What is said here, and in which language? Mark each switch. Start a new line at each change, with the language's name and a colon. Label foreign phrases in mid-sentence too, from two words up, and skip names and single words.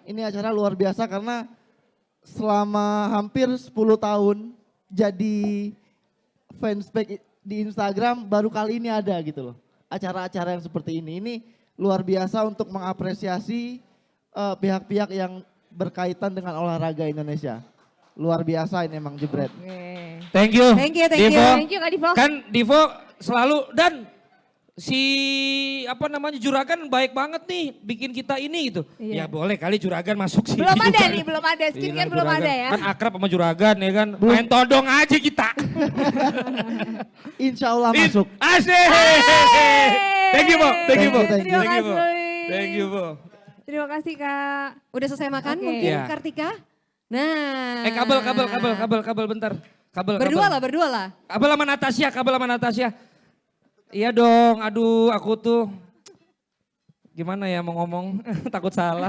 Indonesian: Ini acara luar biasa karena selama hampir 10 tahun jadi fanspage di Instagram baru kali ini ada gitu loh. Acara-acara yang seperti ini. Ini luar biasa untuk mengapresiasi pihak-pihak yang berkaitan dengan olahraga Indonesia. Luar biasa ini emang Jebret. Oke.
English: Thank you. Thank you, thank you. Divo. Thank you Kak Divo.
Indonesian: Kan Divo selalu, dan si apa namanya Juragan baik banget nih bikin kita ini gitu. Iya. Ya boleh kali Juragan masuk sini. Belum ada juga. nih, belum ada. Skin Gila, kan belum Juragan. ada ya. Kan akrab sama Juragan ya kan. Main todong aja kita.
Arabic: إن شاء الله masuk.
Indonesian: Asik.
English: Thank you, Bo. Thank you, Bo. Thank you,
Indonesian: Terima
English: Thank you, Bo.
Indonesian: kasih.
English: Thank you, Bo.
Indonesian: Terima kasih Kak. Udah selesai makan Oke. mungkin Iya. Kartika? Nah. Kabel bentar. Berdua lah. Kabel sama Natasha. Iya dong, aduh aku tuh gimana ya mau ngomong, takut salah.